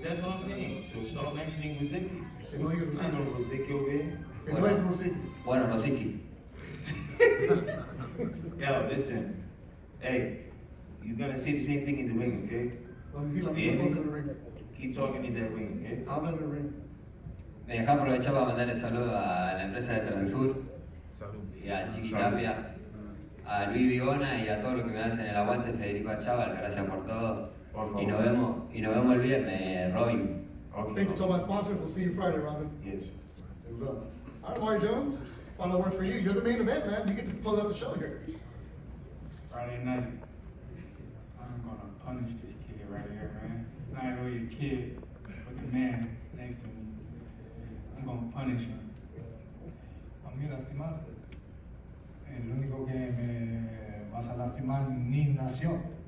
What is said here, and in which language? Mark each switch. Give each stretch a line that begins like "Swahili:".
English: That's what I'm saying. So start mentioning Rosicky.
Spanish: Que no diga
English: I know Rosicky. Rosicky over here.
Spanish: Que no es Rosicky. Bueno, Rosicky.
English: Yo, listen. Hey, you're gonna say the same thing in the ring, okay?
Spanish: Vas a decir la
English: Yeah.
Spanish: misma cosa en el ring.
English: Keep talking in that ring, okay?
Spanish: Habla en el ring. Me dejé aprovechar para mandarle saludos a la empresa de Transur y a Chiqui Tapia, a Luis Vigona y a todos los que me hacen el aguante, Federico Achával, gracias por todo. Y nos vemos el viernes, Robin.
English: Okay. Thank you to all my sponsors. We'll see you Friday, Robin. Yes. There we go. All right, Amari Jones. Final word for you. You're the main event, man. You get to close out the show here. Friday night, I'm gonna punish this kid right here, man. Not really a kid, but the man next to me. I'm gonna punish him.
Spanish: A mí lastimar. El único que me vas a lastimar ni nació.